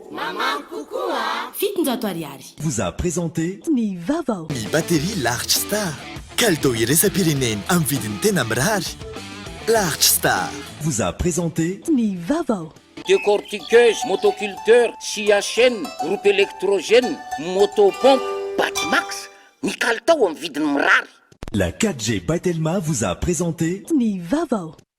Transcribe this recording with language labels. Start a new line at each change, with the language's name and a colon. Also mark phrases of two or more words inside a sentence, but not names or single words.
Malagasy: Maman Koukoua. Fitonjato ariary.
French: Vous a présenté
Malagasy: Ny Vavao. ny batterie Large Star. Kalitao iraisam-pirenena amin'ny vidiny tena mirary.
French: Large Star vous a présenté
Malagasy: Ny Vavao.
French: Décortiqueuse, motoculteur, scie à chaîne, groupe électrogène, motopompe, Batmax.
Malagasy: Ny kalitao amin'ny vidiny mirary.
French: La 4G Batelma vous a présenté
Malagasy: Ny Vavao.